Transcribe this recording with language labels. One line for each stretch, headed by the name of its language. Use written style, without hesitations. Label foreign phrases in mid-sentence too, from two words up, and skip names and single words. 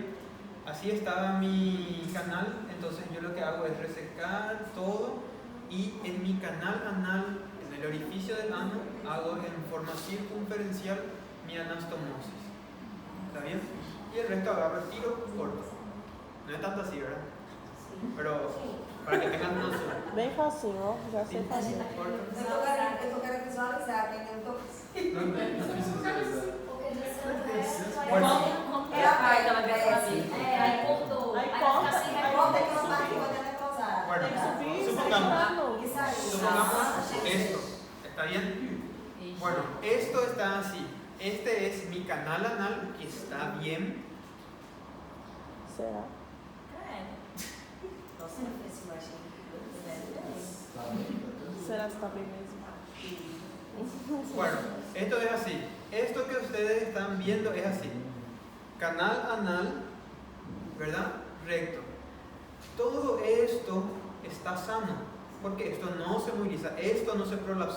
Spanish: Así estaba mi canal, entonces yo lo que hago es resecar todo y en mi canal anal, en el orificio del ano, hago en forma circunferencial mi anastomosis. ¿Está bien? Y el resto agarro el tiro corto. No es tanto así, ¿verdad? Pero para que tengan noción.
Portuguese: Bem facinho, ó. Já sei fazer. Eu tô querendo visualizar, quem eu tô... Como que é a parte dela quer saber? Aí cortou. Aí Aí corta, fica assim, aí corta aqui uma parte quando ela é cruzada.
Spanish: Bueno,
Portuguese: Tem que subir e
Spanish: supongamos
Portuguese: sair.
Spanish: esto. ¿Está bien? Bueno, esto está así. Este es mi canal anal, que está bien.
Portuguese: Será? Nossa, esse machinho. Será que está bem mesmo?
Spanish: Bueno, esto es así. Esto que ustedes están viendo es así. canal anal, ¿verdad? Recto. Todo esto está sano, porque esto no se moviliza, esto no se prolapsó.